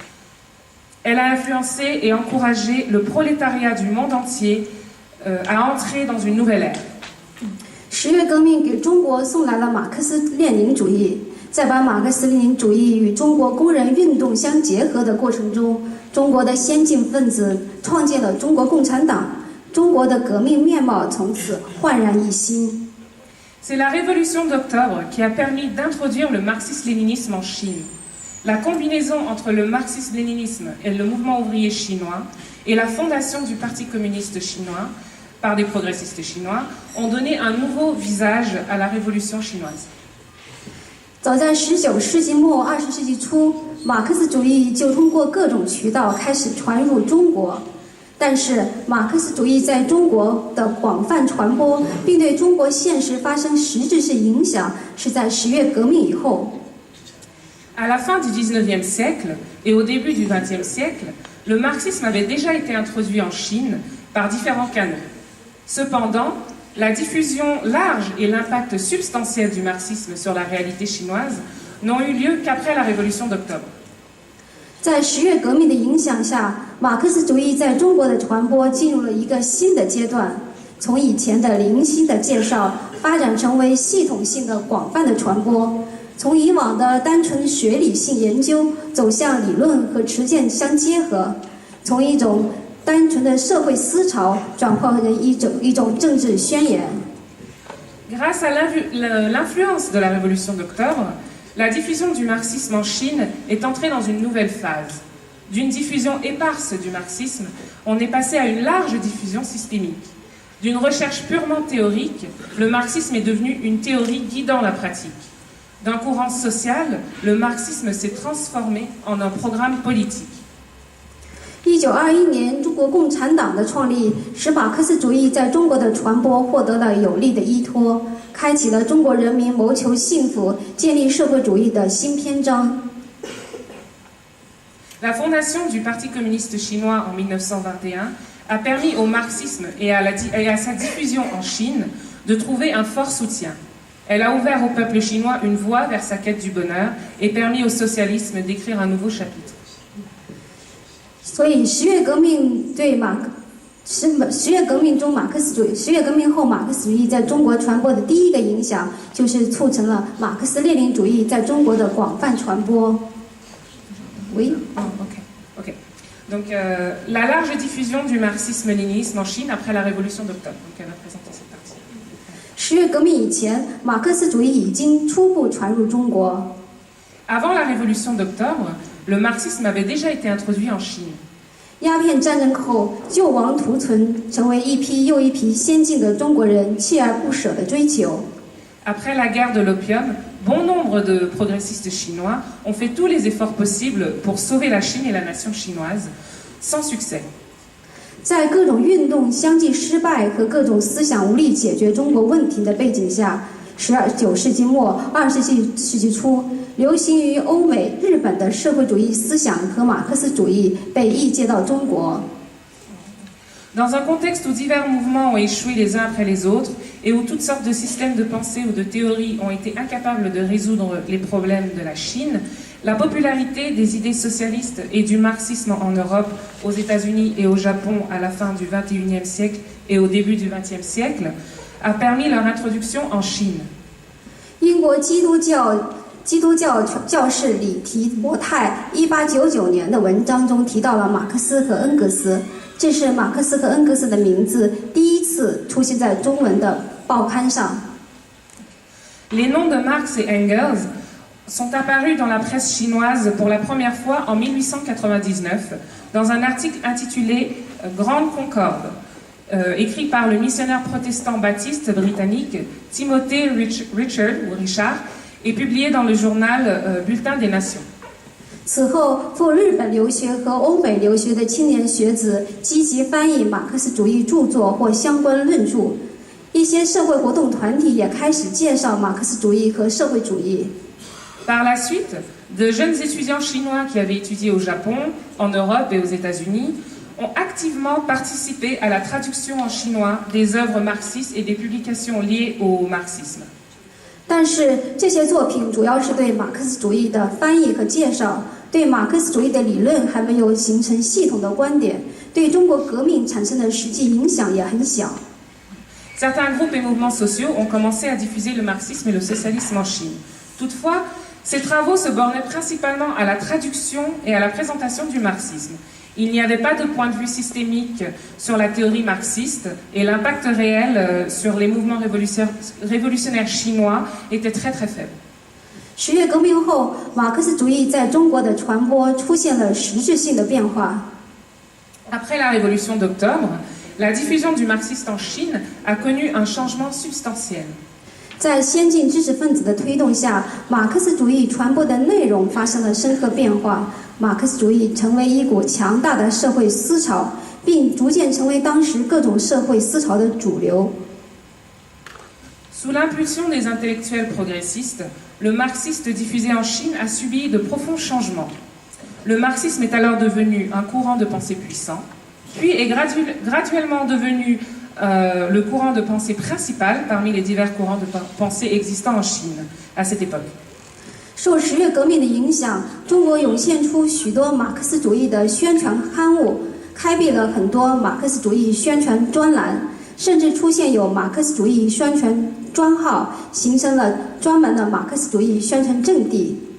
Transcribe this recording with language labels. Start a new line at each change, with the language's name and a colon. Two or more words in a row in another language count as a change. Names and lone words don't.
French: Elle a influencé et encouragé le prolétariat du monde entier à entrer dans une nouvelle ère.
Chinese: 10 月革命给中国送来了马克思列宁主义。在把马克思列宁主义与中国工人运动相结合的过程中，中国的先进分子创建了中国共产党，中国的革命面貌从此焕然一新。
French: C'est la révolution d'octobre qui a permis d'introduire le marxisme-léninisme en Chine. La combinaison entre le marxisme-léninisme et le mouvement ouvrier chinois et la fondation du Parti communiste chinois par des progressistes chinois ont donné un nouveau visage à la révolution chinoise.
Chinese: 早在19世纪末20世纪初，马克思主义就通过各种渠道开始传入中国。但是，马克思主义在中国的广泛传播，并对中国现实发生实质性影响，是在10月革命以后。
French: À la fin du 19e siècle et au début du 20e siècle, le marxisme avait déjà été introduit en Chine par différents canaux. Cependant, la diffusion large et l'impact substantiel du marxisme sur la réalité chinoise n'ont eu lieu qu'après la Révolution d'octobre.
Chinese: 在10月革命的影响下，马克思主义在中国的传播进入了一个新的阶段，从以前的零星的介绍发展成为系统性的广泛的传播，从以往的单纯学理性研究走向理论和实践相结合，从一种单纯的社会思潮转化为一种政治宣言。
French: Grâce à l'influence de la Révolution d'octobre, la diffusion du marxisme en Chine est entrée dans une nouvelle phase. D'une diffusion éparse du marxisme, on est passé à une large diffusion systémique. D'une recherche purement théorique, le marxisme est devenu une théorie guidant la pratique. D'un courant social, le marxisme s'est transformé en un programme politique.
Chinese: 1921 年，中国共产党的创立使马克思主义在中国的传播获得了有力的依托，开启了中国人民谋求幸福、建立社会主义的新篇章。
French: La fondation du Parti communiste chinois en 1921 a permis au marxisme et à sa diffusion en Chine de trouver un fort soutien. Elle a ouvert au peuple chinois une voie vers sa quête du bonheur et permis au socialisme d'écrire un nouveau chapitre.
Chinese: 所以十月革命后马克思主义在中国传播的第一个影响，就是促成了马克思列宁主义在中国的广泛传播。Oui.
French: Ok. Donc la large diffusion du marxisme-léninisme en Chine après la révolution d'octobre. Donc elle va présenter cette partie.
Chinese: 十月革命以前，马克思主义已经初步传入中国。
French: Avant la révolution d'octobre, le marxisme avait déjà été introduit en Chine.
Chinese: 鸦片战争后，救亡图存成为一批又一批先进的中国人锲而不舍的追求。
French: Après la guerre de l'opium, bon nombre de progressistes chinois ont fait tous les efforts possibles pour sauver la Chine et la nation chinoise, sans succès.
Chinese: 在各种运动相继失败和各种思想无力解决中国问题的背景下，19世纪末、20世纪初，流行于欧美、日本的社会主义思想和马克思主义被译介到中国。
French: Dans un contexte où divers mouvements ont échoué les uns après les autres et où toutes sortes de systèmes de pensée ou de théories ont été incapables de résoudre les problèmes de la Chine, la popularité des idées socialistes et du marxisme en Europe, aux États-Unis et au Japon à la fin du XXIe siècle et au début du XXe siècle a permis leur introduction en Chine.
Chinese: 英国基督教教士里提伯泰1899年的文章中提到了马克思和恩格斯，这是马克思和恩格斯的名字第一次出现在中文的报刊上。
French: Les noms de Marx et Engels sont apparus dans la presse chinoise pour la première fois en 1899 dans un article intitulé Grande Concorde, écrit par le missionnaire protestant baptiste britannique Timothy Richard et publié dans le journal Bulletin des Nations.
Chinese: 此后，赴日本留学和欧美留学的青年学子积极翻译马克思主义著作或相关论著，一些社会活动团体也开始介绍马克思主义和社会主义。
French: Par la suite, de jeunes étudiants chinois qui avaient étudié au Japon, en Europe et aux États-Unis ont activement participé à la traduction en chinois des œuvres marxistes et des publications liées au marxisme.
Chinese: 但是这些作品主要是对马克思主义的翻译和介绍，对马克思主义的理论还没有形成系统的观点，对中国革命产生的实际影响也很小。
French: Certains groupes et mouvements sociaux ont commencé à diffuser le marxisme et le socialisme en Chine. Toutefois, ces travaux se bornaient principalement à la traduction et à la présentation du marxisme. Il n'y avait pas de point de vue systémique sur la théorie marxiste et l'impact réel sur les mouvements révolutionnaires chinois était très très faible.
Chinese: 十月革命后，马克思主义在中国的传播出现了实质性的变化。
French: Après la révolution d'octobre, la diffusion du marxiste en Chine a connu un changement substantiel.
Chinese: 在先进知识分子的推动下，马克思主义传播的内容发生了深刻变化。马克思主义成为一股强大的社会思潮，并逐渐成为当时各种社会思潮的主流。
French: Sous l'impulsion des intellectuels progressistes, le marxiste diffusé en Chine a subi de profonds changements. Le marxisme est alors devenu un courant de pensée puissant, puis est graduellement devenu le courant de pensée principal parmi les divers courants de pensée existants en Chine à cette époque.
Chinese: 受十月革命的影响，中国涌现出许多马克思主义的宣传刊物，开辟了很多马克思主义宣传专栏，甚至出现有马克思主义宣传专号，形成了专门的马克思主义宣传阵地。